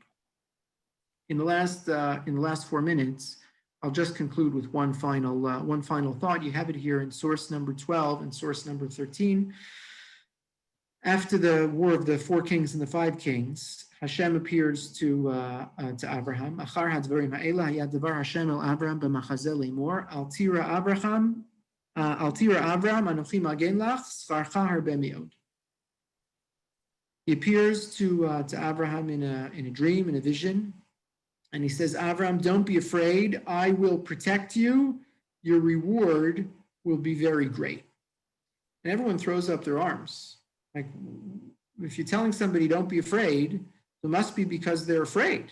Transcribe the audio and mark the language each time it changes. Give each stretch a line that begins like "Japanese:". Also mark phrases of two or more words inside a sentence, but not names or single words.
English: In the last 4 minutes, I'll just conclude with one final thought. You have it here in source number 12 and source number 13. After the war of the 4 kings and the 5 kings, Hashem appears to Abraham.
Hebrew: אחר הדברים האלה היה דבר השם אל אברהם במחזה לאמר אל תירא אברהם אנכי מגן לך שכרך הרבה מאד.
English: He appears to Abraham in a dream, in a vision, and he says, Abraham, don't be afraid. I will protect you. Your reward will be very great. And everyone throws up their arms. Like, if you're telling somebody don't be afraid, it must be because they're afraid.